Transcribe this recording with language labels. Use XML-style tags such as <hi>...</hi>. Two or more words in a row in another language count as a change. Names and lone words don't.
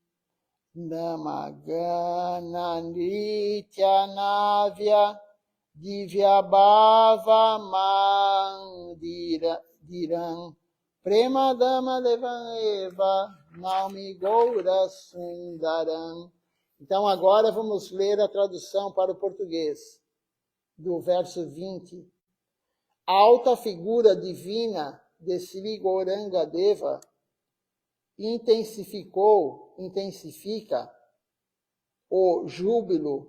<sa>नामगान नृत्य नव्य दिव्य भाव मन्दिरम् प्रेमधाम देवमेव नौमि गौर सुन्दरम्.</sa> <pt>Então, agora vamos ler a tradução para o português, do verso 20. A alta figura divina de Sri Gauranga Deva intensifica o júbilo</pt>